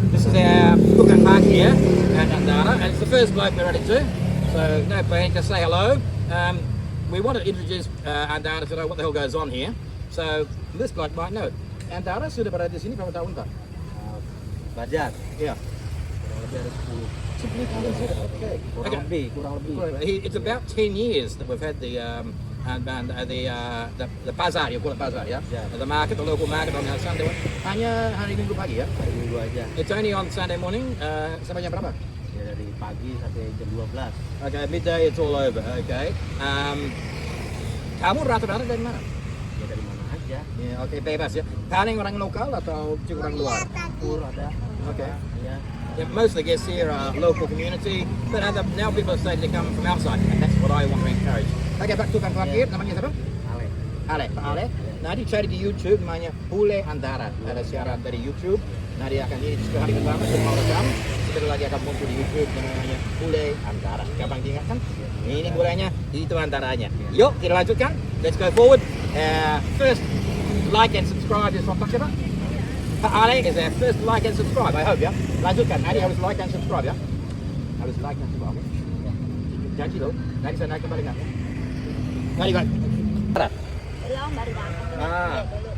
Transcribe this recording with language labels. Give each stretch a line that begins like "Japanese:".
English: This is our tukang party here at Andara, and it's the first bloke we're running to. So no pain, just say hello. We want to introduce Andara to know what the hell goes on here. So this bloke might know.
Indonesian: Andara sudah berada di sini berapa tahun Pak? Bajar.
English: Yeah.
Indonesian: Kurang lebih ada 10. 10 tahun sudah. Okay. Kurang lebih.
English: It's about 10 years that we've had the pasar, you call it pasar, yeah? Yeah. The market, the local market on Sunday.
Indonesian: Hanya hari Minggu pagi ya? Hari Minggu aja.
English: It's only on Sunday morning.
Indonesian: Sampai jam berapa? Ya dari pagi sampai jam 12.
English: Okay, midday it's all over. Okay.
Indonesian: Kamu rata-rata dari mana? Ya dari mana aja. Ya, oke, bebas ya. Paling orang lokal atau juga orang luar? Tur ada.
English: Okay.
Indonesian: Ya.
English: Yeah, most of the guests here are local community, but now people are starting to come from outside, and that's what I want to encourage. Okay, back to
Indonesian: tukang parkir, namanya siapa? Ale. Ale, Pak Ale. Nah, dia cari di YouTube, namanya Pule Andara. Ada siaran dari YouTube. Nah, dia akan ini hari pertama, dia mau rekam. Sebentar lagi akan muncul di YouTube yang namanya Pule Andara. Gampang diingat kan? Ini gulanya, itu antaranya. Yuk, kita lanjutkan.
English: Let's go forward. First, like and subscribe is from Pak siapa? Pak Ale is our first like and subscribe, I hope ya.
Indonesian: Lanjutkan, Adi harus
English: like and subscribe
Indonesian: ya. Harus like and subscribe. Janji loh, nanti saya naik kembali nggak? Nggak di Belum, baru datang.